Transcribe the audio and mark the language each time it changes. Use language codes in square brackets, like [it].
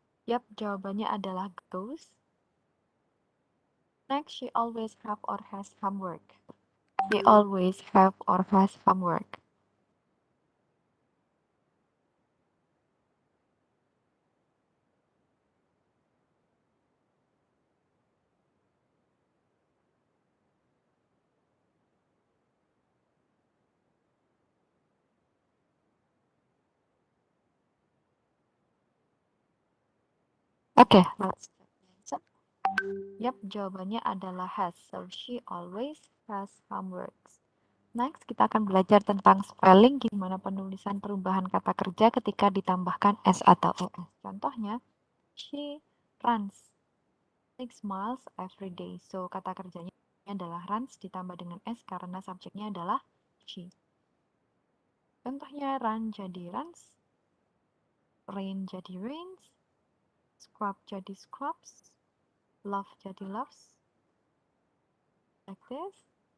[id] Yap, jawabannya adalah goes. [en] Next, she always have or has homework. She always have or has homework. Oke, let's check the answer. [id] Yap, jawabannya adalah has. [en] So, she always has homeworks. [id] Next, kita akan belajar tentang spelling, gimana penulisan perubahan kata kerja ketika ditambahkan S atau ES. Contohnya, [en] she runs 6 miles every day. [id] So, kata kerjanya adalah runs ditambah dengan S karena subjeknya adalah she. Contohnya, run jadi runs, rain jadi rains, scrub jadi scrubs, love jadi loves, [en] like this.